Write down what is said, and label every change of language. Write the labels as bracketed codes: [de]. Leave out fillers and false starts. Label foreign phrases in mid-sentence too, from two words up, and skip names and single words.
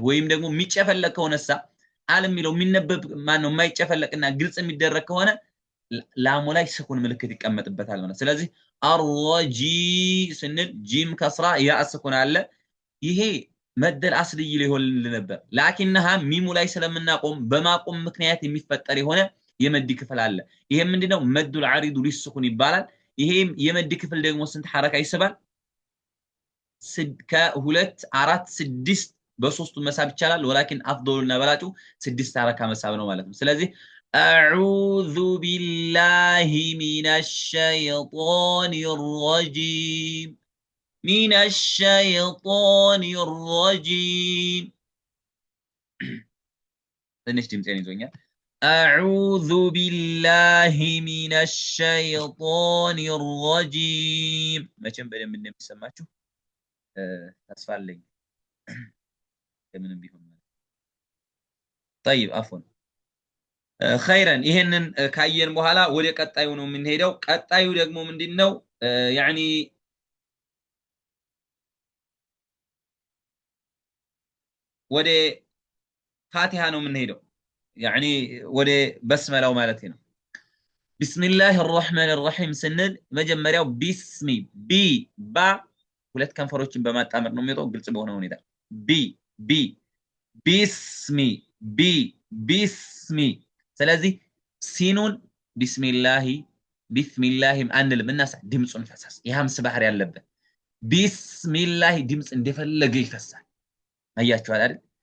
[am] ወይም ደግሞ የሚጨፈለቅ ከሆነሳ አል የሚለው የሚነበብ ማን ነው የማይጨፈለቅና ግልጽ የሚደረግ ከሆነ ላሙ ላይ ስኩን ምልክት ይቀመጥበታል ማለት ስለዚህ አርጂ ስንል ጂም ከስራ ያ ስኩን አለ ይሄ [ar] مد أصلي [am] ሊሆንልን ነበር ላኪንها ሚሙ ላይ ስለምናቆም በማቆም ምክንያት የሚፈጠር የሆነ የመድ ክፍል አለ ይሄ ምንድነው [ar] مد العارض للسكون [am] ይባላል ይሄ የመድ ክፍል ደግሞ ስንት ሐረካ ይስባል ከ2 4 6 በሶስቱ መሳብ ይቻላል [ar] ولكن أفضلها [am] በላጩ 6 ሐረካ መሳብ ነው ማለት ነው ስለዚህ [ar] أعوذ بالله من الشيطان الرجيم من الشيطان الرجيم [am] ትንሽ ድምጼን ይዞኛል [ar] أعوذ بالله من الشيطان الرجيم [am] መቼም በደንብ እንደሚሰማችሁ ተስፋ አለኝ ምንም ቢሆን [ar] طيب عفوا خيرا [am] ይሄንን ካየን በኋላ ወደ ቀጣዩ ነው የምንሄደው ቀጣዩ ደግሞ ምንድነው يعني ወደ ፋቲሃ ነው የምንሄደው يعني ወደ በስመላው ማለት ነው [ar] بسم الله الرحمن الرحيم [am] ስንል መጀመሪያው ቢስሚ ቢ ባ ሁለት ከንፈሮችን በማጣመር ነው የሚወጣው ግልጽ በሆነ ሁኔታ ቢ ቢስሚ ቢ ቢስሚ ስለዚህ ሲኑን ቢስሚላህ አንልም እናሳ ድምጹን ፈሳስ ይሃምስ ባህር ያለበት ቢስሚላህ ድምጽ እንደፈለገ ይፈሳል አያችኋል አይደል